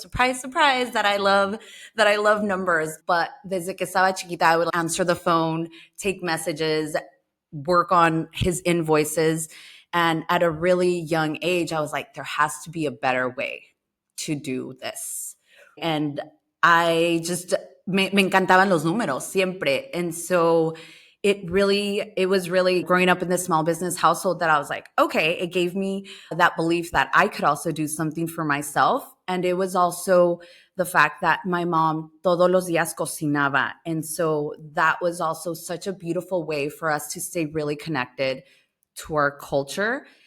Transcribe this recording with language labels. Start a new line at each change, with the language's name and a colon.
English: Surprise, surprise that I love numbers. But
Spanish: desde que estaba chiquita,
English: I would answer the phone, take messages, work on his invoices. And at a really young age, I was like, there has to be a better way to do this. And I just,
Spanish: me encantaban los números siempre.
English: And so it was really growing up in this small business household that I was like, okay, it gave me that belief that I could also do something for myself. And it was also the fact that my mom
Spanish: todos los días cocinaba.
English: And so that was also such a beautiful way for us to stay really connected to our culture.